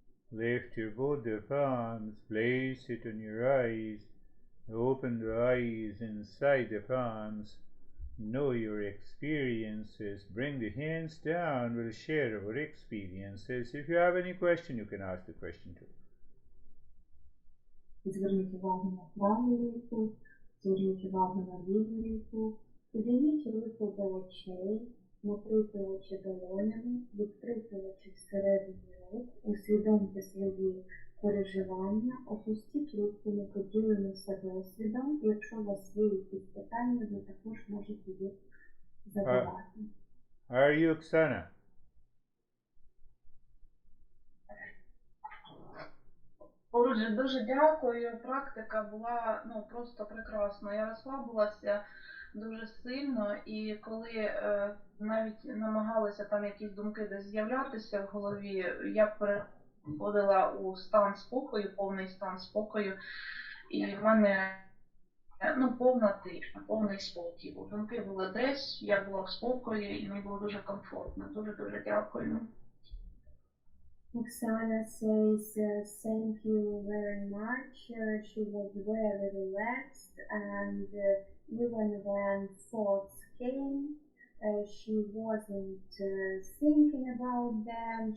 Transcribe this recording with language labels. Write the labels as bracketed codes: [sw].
[en] Lift your both the palms, place it on your eyes, open the eyes inside the palms, know your experiences, bring the hands down, we'll share our experiences. If you have any question, you can ask the question too. [uk] Зверніть увагу на правий руку, зверніть увагу на ліву руку, підійміть руку до очей, накрийте очі долонями, відкрийте очі всередині рук, усвідомте свої переживання, опустіть руку неподіленися досвідом, і якщо у вас є якісь питання, ви також можете їх задавати. [en] Are you Oksana? [uk] Отже, дуже дякую. Практика була просто прекрасна. Я розслабилася дуже сильно, і коли навіть намагалися там якісь думки десь з'являтися в голові, я переходила у стан спокою, повний стан спокою, і в мене повна тиша, повний спокій. Думки були десь, я була в спокої, і мені було дуже комфортно. Дуже дякую. [en] Oksana says, thank you very much. She was very relaxed, and even when thoughts came, she wasn't thinking about them.